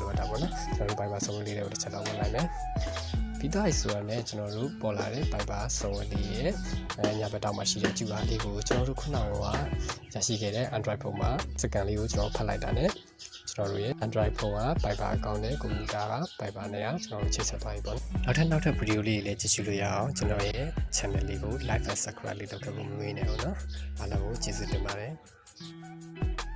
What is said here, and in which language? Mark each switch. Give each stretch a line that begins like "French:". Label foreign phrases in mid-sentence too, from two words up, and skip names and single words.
Burmese: လိုအပ်တာပေါ့နော်ကျွန်တော်တို့ Viber စုံလေးတွေကိုတစ်ချက်လောက်ဝင်လိုက်မယ်ပြီးတော့ဆိုတာနဲ့ကျွန်တော်တို့ပေါ်လာတဲ့ Viber စုံလေးရဲ့ညာဘက်တောင်မှာရှိတဲ့ QR လေးကိုကျွန်တော်တို့ခုနကရရှိခဲ့တဲ့ Android ဖုန်းမှာစကန်လေးကိုကျွန်တော်ဖတ်လိုက်တာနဲ့ကျွန်တော်တို့ရဲ့ Android ဖုန်းက Viber အကောင့်နဲ့ computer က Viber နဲ့ကျွန်တော်တို့ချိတ်ဆက်သွားပြီပေါ့နောက်ထပ်ဗီဒီယိုလေးတွေလည်းကြည့်ရှုလို့ရအောင်ကျွန်တော်ရဲ့ channel လေးကို
English: like and subscribe
Burmese: လေးလုပ်ခဲ့ဖို့မမေ့နဲ့ဟုတ်နော်အားလုံးကိုကျေးဇူးတင်ပါတယ်